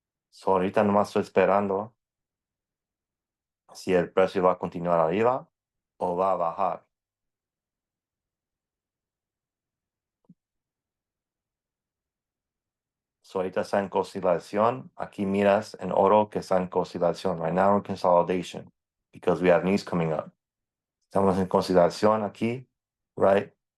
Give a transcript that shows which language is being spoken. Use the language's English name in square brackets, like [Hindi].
[Spanish] So, ahorita nomás estoy esperando si el precio va a continuar arriba o va a bajar. So, ahorita está en consolidación. Aquí miras en oro que está en consolidación. [English] Right now in consolidation because we have news coming up. [Spanish] Estamos en consolidación aquí, right?